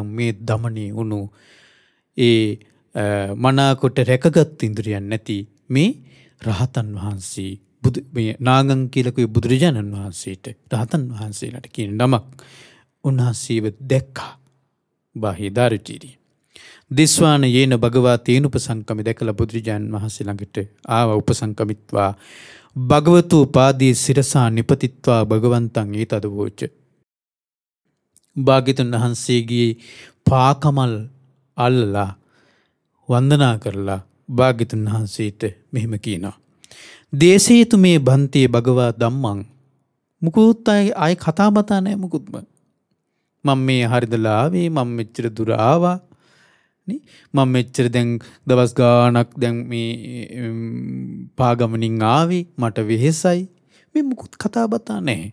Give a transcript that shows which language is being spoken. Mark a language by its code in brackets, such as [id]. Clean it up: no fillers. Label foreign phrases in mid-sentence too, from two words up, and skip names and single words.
[si] මේ දමනී වුණු ඒ මනාකොට රැකගත් ඉන්ද්‍රියන් නැති මේ රහතන් වහන්සේ මේ නාගම් කියලා කිව්වේ බුදුරජාණන් වහන්සේට රහතන් වහන්සේලාට කියන නමක්. උන්වහන්සේව දැක්කා බාහිය දාරචීරිය. [pi] දිස්වාන යේන භගවා තේනුපසංකමි [si] දැකලා බුදුරජාණන් වහන්සේ ළඟට ආව. [pi] උපසංකමිත්වා භගවතු උපාදී සිරසා නිපතිත්වා භගවන්තං ඒතද වෝච. [si] භාග්‍යවතුන් වහන්සේගේ පාකමල් අල්ලලා වන්දනා කරලා භාග්‍යවතුන් වහන්සේට මෙහෙම කියනවා. [pi] දේශේතු මේ බන්තේ භගවා ධම්මං. [si] මුකුත් ආයි කතා බතා නැහැ මුකුත්ම. මම මේ හරිදලා ආවේ, මම මෙච්චර දුර ආවා. මම මෙච්චර දැන් දවස් ගාණක් දැන් මේ පාගමනින් ආවේ, මට වෙහෙසයි. මේ මුකුත් කතා බතා නැහැ.